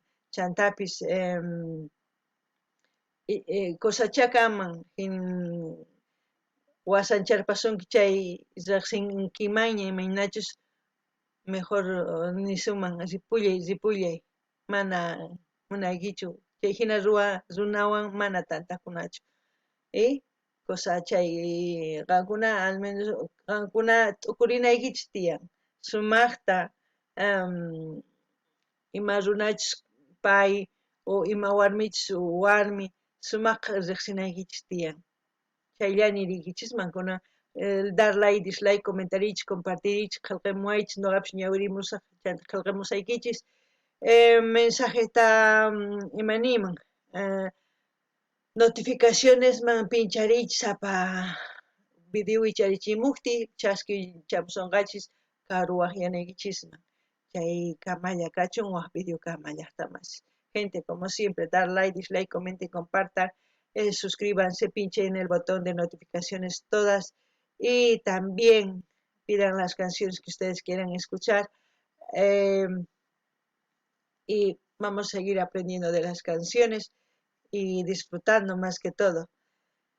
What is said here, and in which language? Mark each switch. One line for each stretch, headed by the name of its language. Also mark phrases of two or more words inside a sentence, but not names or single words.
Quechua: Chantapis cosachaqa aman wasancharpasunki chay riqsinkimaña imaynachus mejor nisuman ripullay mana munaykichu chay hina runawan mana tantakunachu cosachay qankuna
Spanish: al menos
Quechua: qankuna t'ukurinaykichis tiyan sumaqta ima runachis pay o ima warmichis warmi sumaqqa riqsinaykichis tiyan chayllaña rinkichisman kuna
Spanish: dar like, dislike,
Quechua: comentariychis, compartiriychis, qillqamuwaychis, ñuqapish ñawirisaq chanta qillqamusaykichis, mensajeta imaniyman notificacionesman pinchariychis sapa video wicharichimukti chasquichapusunqachis karu waqllanaykichisman chay kamalla kachun waq video kamallaqtamas.
Spanish: Gente, como siempre, dar like, dislike, comenten, compartan, suscríbanse, pinchen en el botón de notificaciones todas y también pidan las canciones que ustedes quieran escuchar y vamos a seguir aprendiendo de las canciones y disfrutando más que todo.